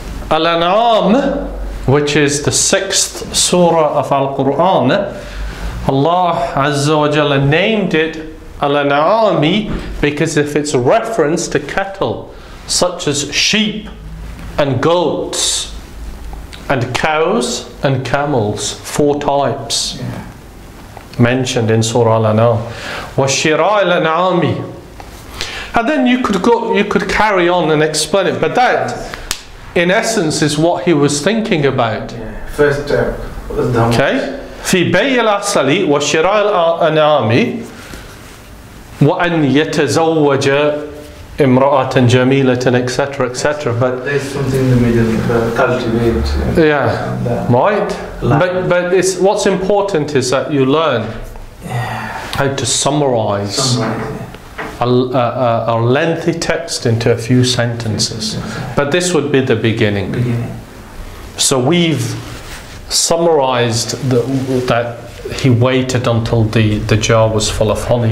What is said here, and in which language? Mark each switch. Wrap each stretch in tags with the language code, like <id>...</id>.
<en>Al-An'am, which is the 6th surah of Al-Quran, Allah Azza wa Jalla named it Al-An'ami because of its reference to cattle, such as sheep and goats and cows and camels, 4 types mentioned in Surah Al-An'am.</en> <ar>وَالشِّرَاءِ الْأَنْعَامِ.</ar> <en>And then you could carry on and explain it, but that in essence is what he was thinking about. First step was the Okay?</en> <ar>في بيع الأصل وشراء الأنعام وأن يتزوج امرأة جميلة, etc., etc.</ar> <en>But there's something in the middle, cultivate. Yeah, right. But it's what's important is that you learn how to summarize a lengthy text into a few sentences. But this would be the beginning. So we've summarized that he waited until the jar was full of honey.</en>